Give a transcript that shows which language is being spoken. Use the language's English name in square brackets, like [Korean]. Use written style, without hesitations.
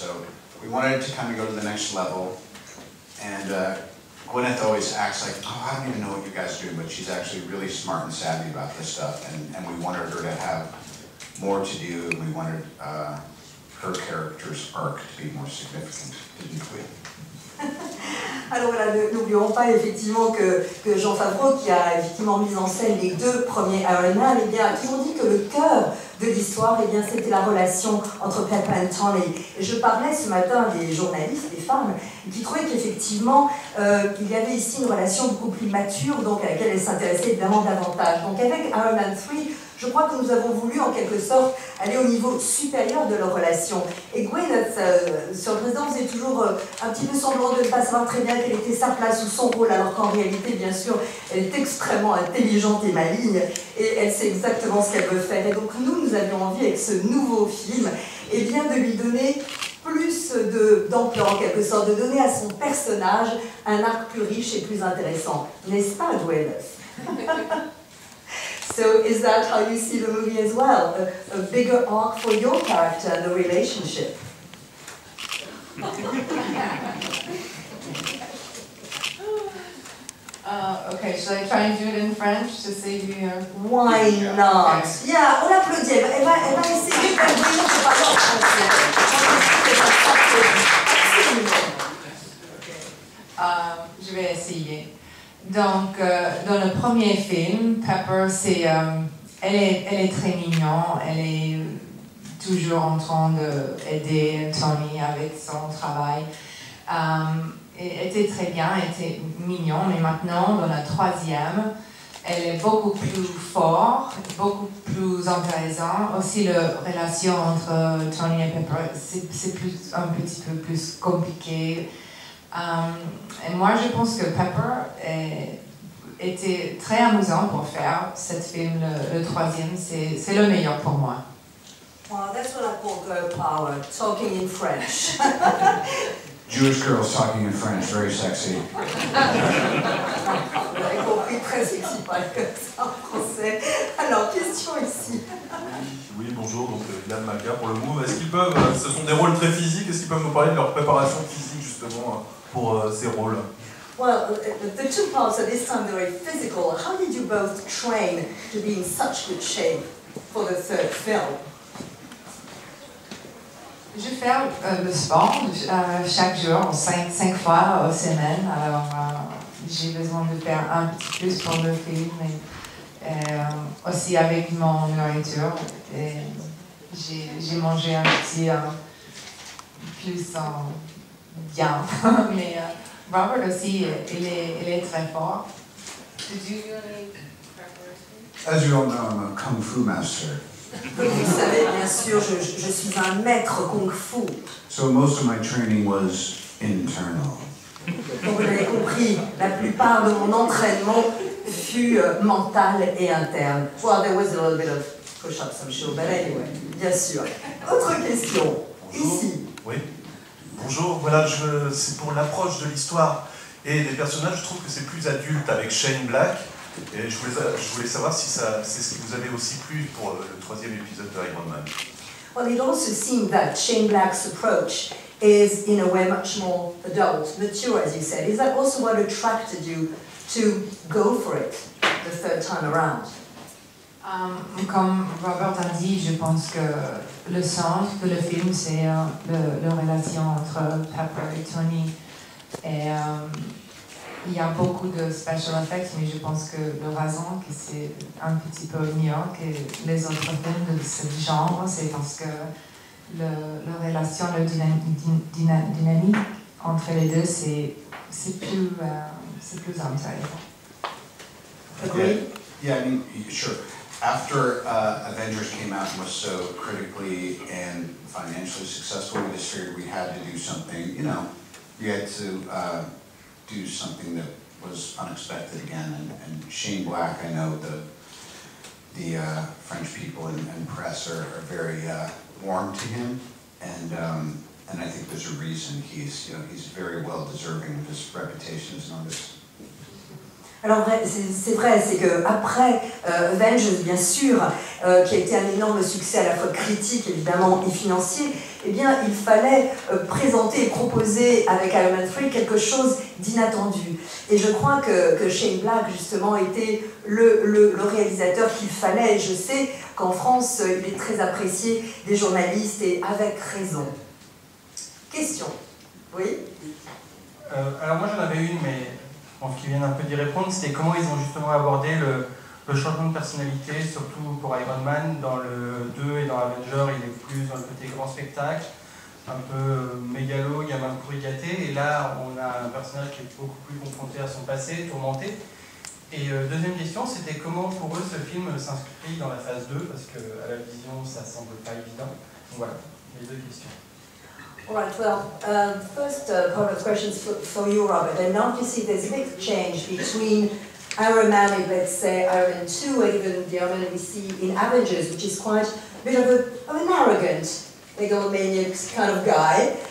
[English] So we wanted to kind of go to the next level. And Gwyneth always acts like, oh, I don't even know what you guys do, but she's actually really smart and savvy about this stuff. And we wanted her to have more to do, and we wanted her character's arc to be more significant, didn't we? [French] Alors voilà, n'oublions pas effectivement que Jon Favreau, qui a effectivement mis en scène les deux premiers Iron Man, eh bien, a toujours dit que le cœur de l'histoire, eh bien, c'était la relation entre Pepper et Tony. Et je parlais ce matin des journalistes, des femmes, qui trouvaient qu'effectivement, il y avait ici une relation beaucoup plus mature, donc à laquelle elles s'intéressaient évidemment davantage. Donc avec Iron Man 3, je crois que nous avons voulu en quelque sorte aller au niveau supérieur de leur relation. Et Gwyneth, sur le président, faisait toujours un petit peu semblant de ne pas savoir très bien quelle était sa place ou son rôle, alors qu'en réalité, bien sûr, elle est extrêmement intelligente et maligne, et elle sait exactement ce qu'elle veut faire. Et donc nous avions envie, avec ce nouveau film, eh bien, de lui donner plus d'ampleur, en quelque sorte, de donner à son personnage un arc plus riche et plus intéressant. N'est-ce pas, Gwyneth? [English] So is that how you see the movie as well? A bigger arc for your character and the relationship? Okay, should I try and do it in French to save you your... Why not? Okay. Yeah, [French] on applaudit. Elle va essayer de faire bouger ses paroles en français. Je vais essayer. Donc, dans le premier film, Pepper, elle est très mignonne, elle est toujours en train d'aider Tony avec son travail. Elle était très bien, elle était mignonne, mais maintenant, dans la troisième, elle est beaucoup plus forte, beaucoup plus intéressante. Aussi, la relation entre Tony et Pepper, c'est un petit peu plus compliqué. Et moi, je pense que Pepper était très amusant pour faire ce film, le troisième. C'est le meilleur pour moi. [English] Wow, that's what I call girl power, talking in French. Jewish girls talking in French, very sexy. [French] Vous avez compris, très sexy, pas comme ça en français. Alors, question ici. Oui, bonjour, donc Yann Maca pour le Move. Est-ce qu'ils peuvent, ce sont des rôles très physiques, est-ce qu'ils peuvent nous parler de leur préparation physique justement pour ces rôles? [English] Well, the two parts at this time, they're very physical. How did you both train to be in such good shape for the third film? [French] Je fais le sport chaque jour, 5 fois par semaine. Alors, j'ai besoin de faire un petit plus pour le film, et aussi avec mon nourriture. J'ai mangé un petit plus bien. Mais Robert aussi, il est très fort. [English] Did you do any preparation? As you all know, I'm a Kung Fu master. [French] Comme vous le savez, bien sûr, je suis un maître Kung Fu. [English] So most of my training was internal. [French] Donc vous l'avez compris, la plupart de mon entraînement fut mental et interne. [English] Well, there was a little bit of push-ups, I'm sure, but anyway, [French] bien sûr. Autre question, ici. Oui. Bonjour, voilà, c'est pour l'approche de l'histoire et des personnages, je trouve que c'est plus adulte avec Shane Black. Et je voulais savoir si c'est ce qui vous avait aussi plu pour le troisième épisode de Iron Man. [English] Well, it also seemed that Shane Black's approach is, in a way, much more adult, mature, as you said. Is that also what attracted you to go for it the third time around? [French] Comme Robert a dit, je pense que le centre de le film, c'est la relation entre Pepper et Tony. Et il y a beaucoup de special effects, mais je pense que la raison que c'est un petit peu mieux que les autres films de ce genre, c'est parce que la relation, la dynamique entre les deux, c'est plus intéressant. [English] Agree? Yeah, I mean, sure. After Avengers came out and was so critically and financially successful, we just figured we had to do something, you know, we had to do something that was unexpected again. And Shane Black, I know the French people and press are very warm to him, and I think there's a reason. He's very well deserving of his reputation as an artist. [French] Alors c'est vrai, c'est qu'après Avengers, bien sûr, qui a été un énorme succès à la fois critique évidemment et financier, eh bien il fallait présenter et proposer avec Iron Man 3 quelque chose d'inattendu. Et je crois que Shane Black justement était le réalisateur qu'il fallait, et je sais qu'en France il est très apprécié des journalistes et avec raison. Question? Oui? Alors moi j'en avais une, mais je pense qu'ils viennent un peu d'y répondre. C'était comment ils ont justement abordé le changement de personnalité, surtout pour Iron Man. Dans le 2 et dans Avengers, il est plus dans le côté grand spectacle, un peu mégalo, gamin pourri gâté. Et là, on a un personnage qui est beaucoup plus confronté à son passé, tourmenté. Et deuxième question, c'était comment pour eux ce film s'inscrit dans la phase 2, parce qu'à la vision, ça semble pas évident. Donc voilà, les deux questions. [English] All right, well, first part of the questions for you, Robert. And now you see there's a big change between Iron Man and, let's say, Iron Man 2, or even the Iron Man we see in Avengers, which is quite a bit of an arrogant, megalomaniac kind of guy.